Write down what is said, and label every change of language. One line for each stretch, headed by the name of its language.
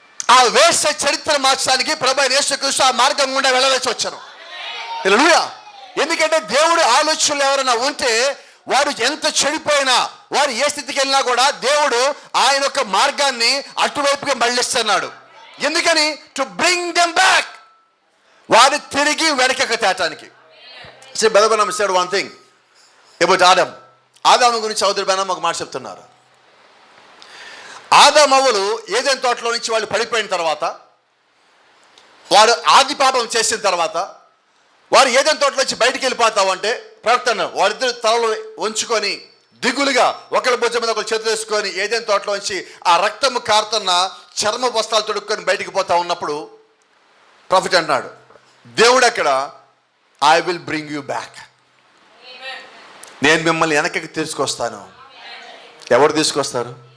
Telugu: ఆ వేశ్య చరిత్ర మార్చడానికి ప్రభువైన యేసుక్రీస్తు ఆ మార్గం గుండా వెళ్ళవలసి వచ్చారు. హల్లెలూయా. ఎందుకంటే దేవుడు ఆలోచనలు ఎవరైనా ఉంటే వారు ఎంత చెడిపోయినా, వారు ఏ స్థితికి వెళ్ళినా కూడా దేవుడు ఆయన యొక్క మార్గాన్ని అటువైపుగా మళ్ళిస్తున్నాడు. ఎందుకని?
English: to bring them back,
Telugu: వారు తిరిగి వెనకకు తేటానికి.
English: See, Brother Branham said one thing about Adam.
Telugu: ఆదాము గురించి చౌదరి బెనమ్ ఒక మాట చెప్తున్నారు. ఆదామవ్వలు ఏదైనా తోటలో నుంచి వాళ్ళు పడిపోయిన తర్వాత, వారు ఆది పాపం చేసిన తర్వాత, వారు ఏదైనా తోటలో నుంచి బయటికి వెళ్ళిపోతావు అంటే ప్రవర్తన వారిద్దరు తలలు ఉంచుకొని దిగులుగా ఒకళ్ళ భుజం మీద ఒకళ్ళు చేతులు వేసుకొని ఏదైనా తోటలో నుంచి ఆ రక్తము కారుతున్న చర్మ వస్త్రాలు తొడుక్కొని బయటికి పోతా ఉన్నప్పుడు ప్రాఫిట్ అన్నాడు, దేవుడు అక్కడ
English: I will bring you back,
Telugu: నేను మిమ్మల్ని వెనకకి తీసుకొస్తాను. ఎవరు తీసుకొస్తారు?